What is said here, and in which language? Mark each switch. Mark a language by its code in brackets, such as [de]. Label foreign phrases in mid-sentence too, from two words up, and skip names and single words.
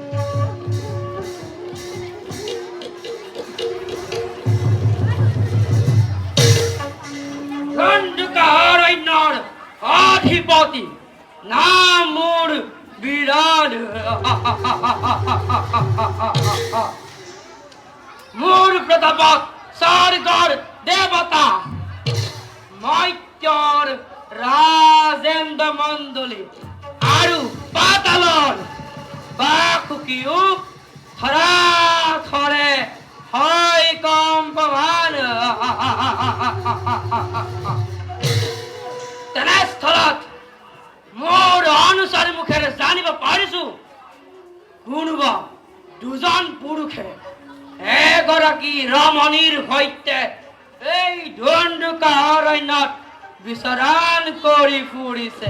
[as] দণ্ডকারণ্যর অধিপতি নাম মোর বিরাট মোর প্রতাপক স্বর্গর দেবতা মৈত্যর রাজেন্দ্র মণ্ডলী আৰু পাতালৰ বাকুকিও থৰা থৰে হয় কম্পমান তেনেস্থলত মোৰ অনুসাৰ মুখেৰে জানিব পাৰিছো কোনোবা দুজন পুৰুষে এগৰাকী ৰমণীৰ সৈতে এই দণ্ডুকা অৰণ্যত বিচৰণ কৰি ফুৰিছে।